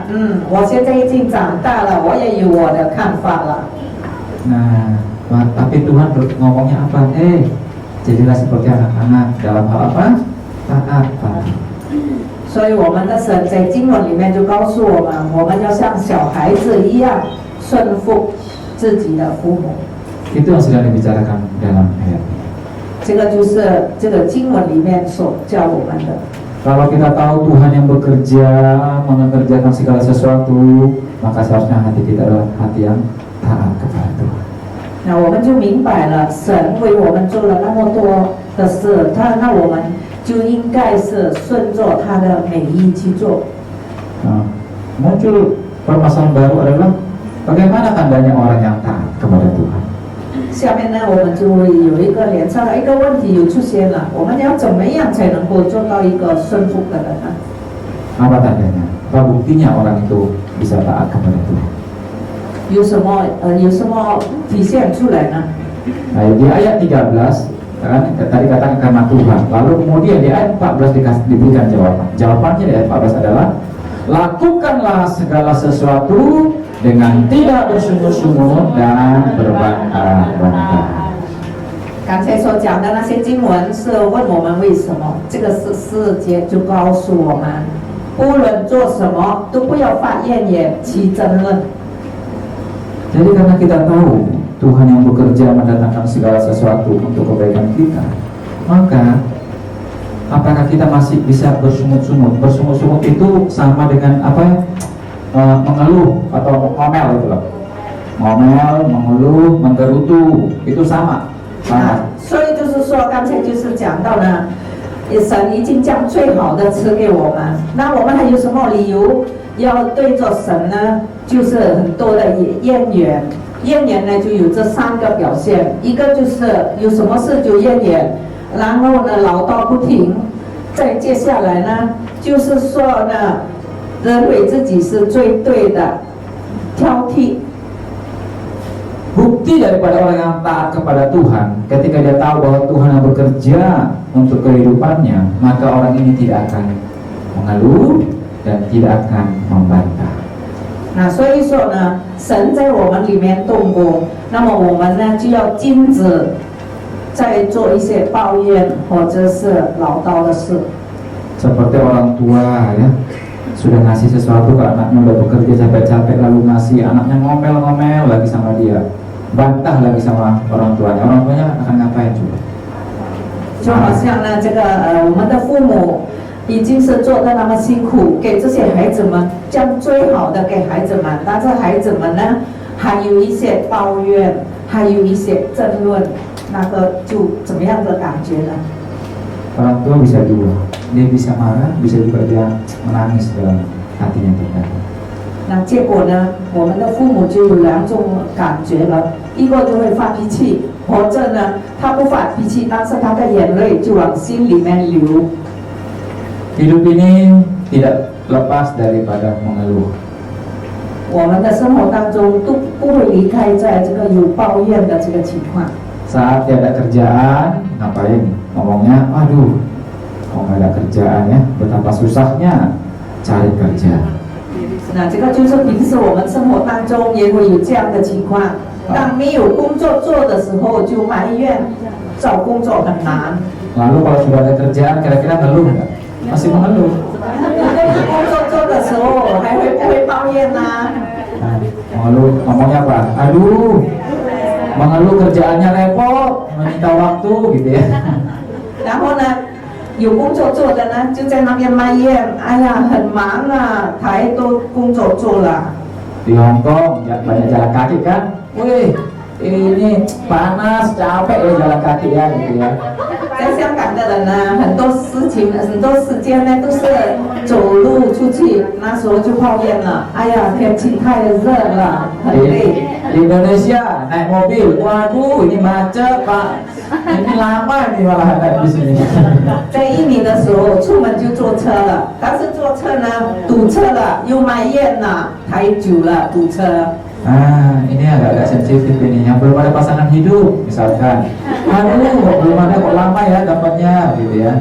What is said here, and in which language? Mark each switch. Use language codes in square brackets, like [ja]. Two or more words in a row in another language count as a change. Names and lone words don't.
[zh] 我现在已经长大了，我也有我的看法了。 [id] Nah, tapi Tuhan ngomongnya apa? Jadilah seperti anak-anak dalam hal apa? Taat patuh. [zh] 所以我们的神在经文里面就告诉我们，我们要像小孩子一样顺服自己的父母。 [id] Itu yang sedang dibicarakan dalam ayat. [zh] 这个就是这个经文里面所教我们的。 [id] Kalau kita tahu Tuhan yang bekerja, mengerjakan segala sesuatu, maka seharusnya hati kita adalah hati yang taat kepada Tuhan. [zh] 那我们就明白了，神为我们做了那么多的事，那我们就应该是顺着他的美意去做。 [id] Nah, muncul permasalahan baru adalah bagaimana tandanya orang yang taat kepada Tuhan. [zh] 下面呢，我们就会有一个连串的一个问题有出现了，我们要怎么样才能够做到一个顺服的人呢？ [id] Apa tandanya? Apa buktinya orang itu bisa taat kepada Tuhan? [zh] 有什么体现出来呢？ [id] Nah, di ayat 13 kan tadi katakan karena Tuhan. Lalu kemudian di ayat 14 diberikan jawaban. Jawabannya di ayat 14 adalah lakukanlah segala sesuatu dengan tidak bersungut-sungut dan berbantah-bantah. [zh] 刚才所讲的那些经文是问我们为什么，这个世界就告诉我们，不论做什么都不要发怨言去争论。 [id] Jadi karena kita tahu Tuhan yang bekerja mendatangkan segala sesuatu untuk kebaikan kita, maka apakah kita masih bisa bersungut-sungut? Bersungut-sungut itu sama dengan apa ya? Mengeluh atau ngomel gitu loh. Ngomel, mengeluh, menggerutu itu sama. [zh] 所以就是说，刚才就是讲到呢，神已经将最好的赐给我们，那我们还有什么理由要对着神呢？就是很多的怨言，怨言呢就有这三个表现，一个就是有什么事就怨言，然后呢唠叨不停，再接下来呢就是说呢，认为自己是最对的，挑剔。 [id] Bukti daripada orang yang taat kepada Tuhan, ketika dia tahu bahwa Tuhan yang bekerja untuk kehidupannya, maka orang ini tidak akan mengeluh dan tidak akan membantah. [zh] 那所以说呢，神在我们里面动工，那么我们呢就要禁止再做一些抱怨或者是唠叨的事。 [id] Seperti orang tua ya, sudah ngasih sesuatu ke anaknya, udah bekerja capek-capek lalu ngasih, anaknya ngomel-ngomel lagi sama dia, bantah lagi sama orang tuanya akan ngapain coba? [zh] 就好像呢，这个我们的父母已经是做得那么辛苦，给这些孩子们将最好的给孩子们，但是孩子们呢，还有一些抱怨，还有一些争论。那个就怎么样的感觉呢？ [id] Orang tua bisa dua, dia bisa marah, bisa juga dia menangis dalam hatinya terkadang. [zh] 那结果呢，我们的父母就有两种感觉了，一个就会发脾气，或者呢，他不发脾气，但是他的眼泪就往心里面流。 [id] Hidup ini tidak lepas daripada mengeluh. [zh] 我们的生活当中都不会离开在这个有抱怨的这个情况。 [id] Saat tiada kerjaan, ngapain? Ngomongnya, aduh, kok nggak ada kerjaan ya? Betapa susahnya cari kerja. [zh] 那这个就是平时我们生活当中也会有这样的情况，当没有工作做的时候就埋怨找工作很难。 [id] Lalu kalau sudah ada kerjaan, kira-kira ngeluh nggak? Masih mengeluh. [zh] 有工作做的时候还会不会抱怨呢？ [id] Nah, mengeluh, ngomongnya apa? Aduh, mengeluh kerjaannya repot, menyita waktu gitu ya. [zh] 然后呢，有工作做的呢就在那边埋怨，哎呀很忙啊，太多工作做了。 [id] Di Hong Kong ya, banyak jalan kaki kan? Wih, ini panas, capek ya jalan kaki ya gitu ya. [zh] 在香港的人呢，很多事情、很多时间呢都是走路出去，那时候就抱怨了，哎呀天气太热了，很累。 [id] Di Indonesia naik mobil, waduh ini macet pak, ini lama nih malah naik di sini. [zh] 在印尼的时候出门就坐车了，但是坐车呢堵车了，又埋怨了，太久了堵车。 [id] Ah, ini agak-agak sensitif ini, yang belum ada pasangan hidup misalkan. Aduh, kok belum ada, kok lama ya dapatnya gitu ya.